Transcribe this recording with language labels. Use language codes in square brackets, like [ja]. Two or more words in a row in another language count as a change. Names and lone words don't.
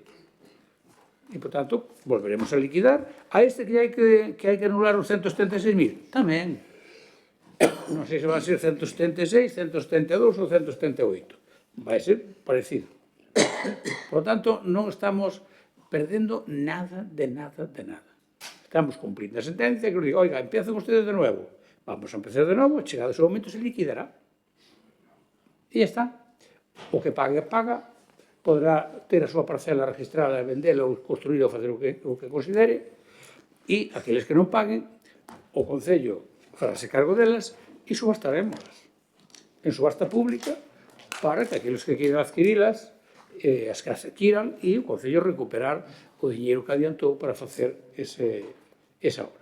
[gl] E, por tanto, volveremos a liquidar a este que hai que anular os 176.000. Tamén. Non sei se van a ser 176, 172 ou 178. Vai ser parecido. Por tanto, non estamos perdendo nada de nada de nada. Estamos cumplindo a sentencia que nos diga, [es] oiga, empiezan ustedes de nuevo. [gl] Vamos a empezar de novo, chegado ese momento se liquidará. E ya está. O que pague, paga, podrá ter a súa parcela registrada, vendela ou construir ou facer o que considere, e aqueles que non paguen, o Concello farase cargo delas e subastaremos en subasta pública para que aqueles que queiran adquirilas as que as adquiran e o Concello recuperar o diñeiro que adiantou para facer esa obra.